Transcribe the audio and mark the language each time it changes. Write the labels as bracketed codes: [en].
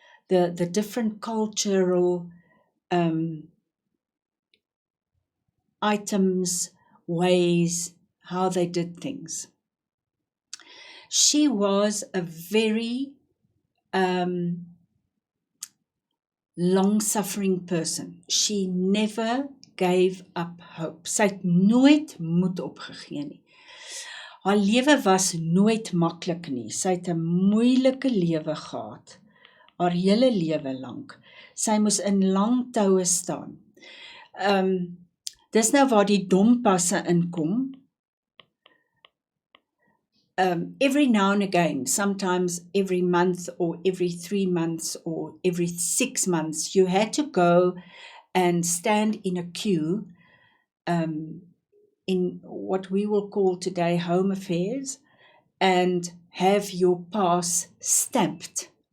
[en] The different cultural items, ways, how they did things. She was a very long-suffering person. She never gave up hope. [af] Sy het nooit moed opgegee nie. Haar lewe was nooit maklik nie. Sy het 'n moeilike lewe gehad, haar hele lewe lank. Sy moes in lang toue staan. Dis nou waar die dompasse inkom. [en] Every now and again, sometimes every month or every 3 months or every 6 months, you had to go and stand in a queue in what we will call today Home Affairs and have your pass stamped.